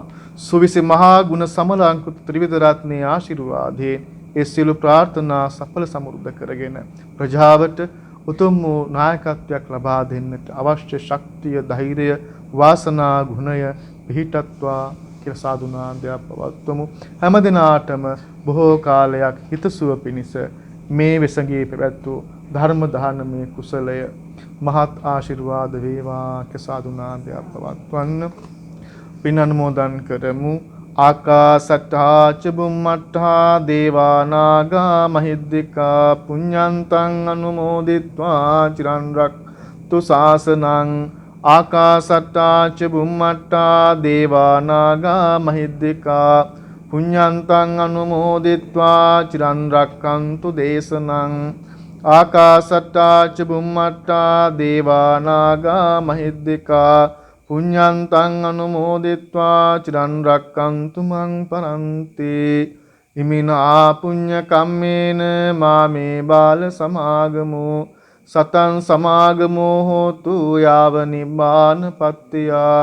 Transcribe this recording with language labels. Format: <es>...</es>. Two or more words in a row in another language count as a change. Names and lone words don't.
<si>සුවිසි මහා ගුණ සමලංකృత ත්‍රිවිධ රත්නයේ ආශිර්වාදයෙන් ඒ සියලු ප්‍රාර්ථනා සඵල සමෘද්ධ කරගෙන ප්‍රජාවට උතුම් වූ නායකත්වයක් ලබා දෙන්නට අවශ්‍ය ශක්තිය, ධෛර්යය, වාසනා, ගුණය පිහිටත්වා කියලා සාදුනාදයක් පවත්වමු. හැම දිනාටම බොහෝ කාලයක් හිතසුව පිණිස මේ වෙසඟේ පැවැත්වූ ධර්ම දානමේ කුසලය මහත් ආශිර්වාද වේවා කියලා සාදුනාදයක් පවත්වන්න. පින් අනුමෝදන් කරමු.</si> <pi>ආකාසට්ඨා ච බුම්මට්ඨා දේවා නාග මහිද්దికා පුඤ්ඤන්තං අනුමෝදිත්වා චිරන් රක්ඛතු ශාසනං. ආකාසට්ඨා ච බුම්මට්ඨා දේවා නාග මහිද්దికා පුඤ්ඤන්තං අනුමෝදිත්වා චිරන් රක්ඛන්තු දේශනං. ආකාසට්ඨා ච බුම්මට්ඨා දේවා නාග මහිද්దికා පුඤ්ඤන්තං අනුමෝදිත්වා චිරන් රක්ඛන්තු මං පරන්ති. ඉමිනා පුඤ්ඤ කම්මේන මාමේ බාල සමාගමෝ සතං සමාගමෝ හෝතු යාව නිබ්බාන පත්තියා.</pi>